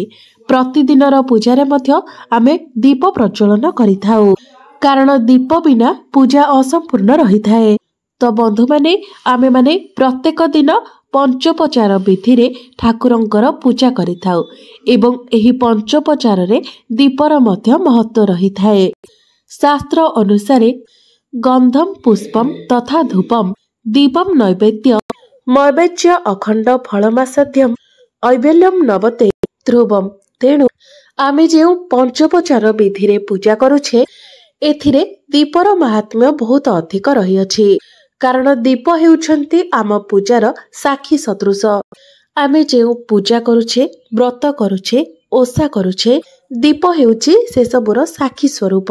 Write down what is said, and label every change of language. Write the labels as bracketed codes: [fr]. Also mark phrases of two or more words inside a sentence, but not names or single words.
[or] ପ୍ରତିଦିନର ପୂଜାରେ ମଧ୍ୟ ଆମେ ଦୀପ ପ୍ରଜ୍ୱଳନ କରିଥାଉ, କାରଣ ଦୀପ ବିନା ପୂଜା ଅସମ୍ପୂର୍ଣ୍ଣ ରହି ଥାଏ। ତୋ ବନ୍ଧୁ ମାନେ ଆମେ ମାନେ ପ୍ରତ୍ୟେକ ଦିନ ପଞ୍ଚୋପଚାର ବିଧି ରେ ଠାକୁରଙ୍କର ପୂଜା କରିଥାଉ ଏବଂ ଏହି ପଞ୍ଚୋପଚାର ରେ ଦୀପର ମଧ୍ୟ ମହତ୍ତ୍ୱ ରହି ଥାଏ। ଶାସ୍ତ୍ର ଅନୁସାରେ [sa] गंधम पुष्पम तथा धूपम दीपम नैवेद्य अखंड फलमासाध्यम ऐबल्यम नवते ध्रुवम। [or] ତେଣୁ ଆମେ ଯେଉଁ ପଞ୍ଚୋପଚାର ବିଧି ରେ ପୂଜା କରୁଛେ, ଏଥିରେ ଦୀପର ମାହାତ୍ମ୍ୟ ବହୁତ ଅଧିକ ରହି ଅଛି, କାରଣ ଦୀପ ହେଉଛନ୍ତି ଆମ ପୂଜାର ସାକ୍ଷୀ ସଦୃଶ। ଆମେ ଯେଉଁ ପୂଜା କରୁଛେ, ବ୍ରତ କରୁଛେ, ଓଷା କରୁଛେ, ଦୀପ ହେଉଛି ସେ ସବୁର ସାକ୍ଷୀ ସ୍ୱରୂପ।